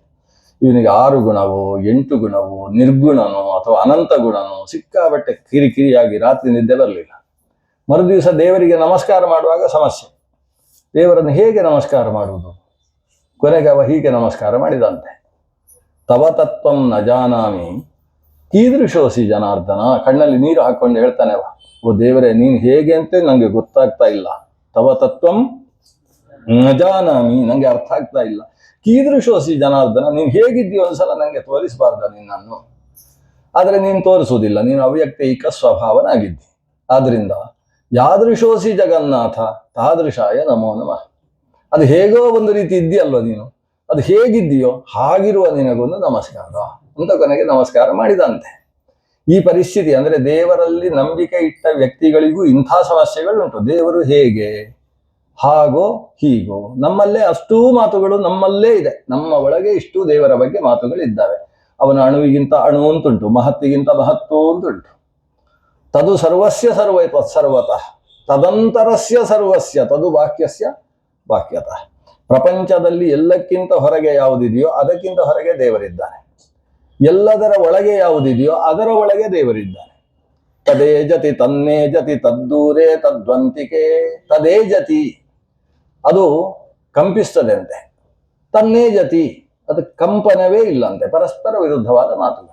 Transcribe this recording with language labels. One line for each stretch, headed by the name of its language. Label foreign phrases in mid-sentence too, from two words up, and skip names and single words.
Kannada: ಇವನಿಗೆ 6 ಗುಣವೋ 8 ಗುಣವೋ ನಿರ್ಗುಣನೋ ಅಥವಾ ಅನಂತ ಗುಣನೋ ಸಿಕ್ಕಾಬಟ್ಟೆ ಕಿರಿಕಿರಿಯಾಗಿ ರಾತ್ರಿ ನಿದ್ದೆ ಬರಲಿಲ್ಲ. ಮರುದಿವಸ ದೇವರಿಗೆ ನಮಸ್ಕಾರ ಮಾಡುವಾಗ ಸಮಸ್ಯೆ. ದೇವರನ್ನು ಹೇಗೆ ನಮಸ್ಕಾರ ಮಾಡುವುದು? ಕೊನೆಗೆ ಅವ ಹೀಗೆ ನಮಸ್ಕಾರ ಮಾಡಿದಂತೆ,
Sanskrit: ತವ ತತ್ವಂ ನ ಜಾನಾಮಿ ಕೀದೃಶೋಸಿ ಜನಾರ್ದನ.
Kannada: ಕಣ್ಣಲ್ಲಿ ನೀರು ಹಾಕೊಂಡು ಹೇಳ್ತಾನೆ ಅವ, ಓ ದೇವರೇ ನೀನು ಹೇಗೆ ಅಂತ ನಂಗೆ ಗೊತ್ತಾಗ್ತಾ ಇಲ್ಲ.
Sanskrit: ತವ ತತ್ವಂ ನ ಜಾನಾಮಿ,
Kannada: ನಂಗೆ ಅರ್ಥ ಆಗ್ತಾ ಇಲ್ಲ.
Sanskrit: ಕೀದೃಶೋಸಿ ಜನಾರ್ದನ,
Kannada: ನೀನು ಹೇಗಿದ್ದೀಯೋ ಒಂದ್ಸಲ ನಂಗೆ ತೋರಿಸಬಾರ್ದ ನಿನ್ನನ್ನು? ಆದರೆ ನೀನು ತೋರಿಸುವುದಿಲ್ಲ, ನೀನು ಅವ್ಯಕ್ತೈಕ ಸ್ವಭಾವನಾಗಿದ್ದಿ.
Sanskrit: ಆದ್ರಿಂದ ಯಾದೃಶೋಸಿ ಜಗನ್ನಾಥ ತಾದೃಶಾಯ ನಮೋ ನಮಃ.
Kannada: ಅದು ಹೇಗೋ ಒಂದು ರೀತಿ ಇದ್ದೀಯಲ್ವ ನೀನು, ಅದು ಹೇಗಿದ್ದೀಯೋ ಹಾಗಿರುವ ನಿನಗೊಂದು ನಮಸ್ಕಾರ ಅಂತ ಕೊನೆಗೆ ನಮಸ್ಕಾರ ಮಾಡಿದಂತೆ. ಈ ಪರಿಸ್ಥಿತಿ ಅಂದ್ರೆ ದೇವರಲ್ಲಿ ನಂಬಿಕೆ ಇಟ್ಟ ವ್ಯಕ್ತಿಗಳಿಗೂ ಇಂಥ ಸಮಸ್ಯೆಗಳುಂಟು. ದೇವರು ಹೇಗೆ, ಹಾಗೋ ಹೀಗೋ, ನಮ್ಮಲ್ಲೇ ಅಷ್ಟೂ ಮಾತುಗಳು ನಮ್ಮಲ್ಲೇ ಇದೆ. ನಮ್ಮ ಒಳಗೆ ಇಷ್ಟು ದೇವರ ಬಗ್ಗೆ ಮಾತುಗಳಿದ್ದಾವೆ. ಅವನ ಅಣುವಿಗಿಂತ ಅಣು ಅಂತುಂಟು, ಮಹತ್ತಿಗಿಂತ ಮಹತ್ವ ಅಂತುಂಟು.
Sanskrit: ತದು ಸರ್ವಸ್ಯ ಸರ್ವತಃ ತದಂತರಸ್ಯ ಸರ್ವಸ್ಯ ತದು ವಾಕ್ಯಸ್ಯ ವಾಕ್ಯತಃ.
Kannada: ಪ್ರಪಂಚದಲ್ಲಿ ಎಲ್ಲಕ್ಕಿಂತ ಹೊರಗೆ ಯಾವುದಿದೆಯೋ ಅದಕ್ಕಿಂತ ಹೊರಗೆ ದೇವರಿದ್ದಾನೆ. ಎಲ್ಲದರ ಒಳಗೆ ಯಾವುದಿದೆಯೋ ಅದರ ಒಳಗೆ ದೇವರಿದ್ದಾನೆ.
Sanskrit: ತದೇ ಜತಿ ತನ್ನೇ ಜತಿ ತದ್ದೂರೇ ತದ್ವಂತಿಕೆ. ತದೇ ಜತಿ
Kannada: ಅದು ಕಂಪಿಸ್ತದೆ ಅಂತೆ,
Sanskrit: ತನ್ನೇ ಜತಿ
Kannada: ಅದು ಕಂಪನವೇ ಇಲ್ಲಂತೆ, ಪರಸ್ಪರ ವಿರುದ್ಧವಾದ ಮಾತುಗಳು.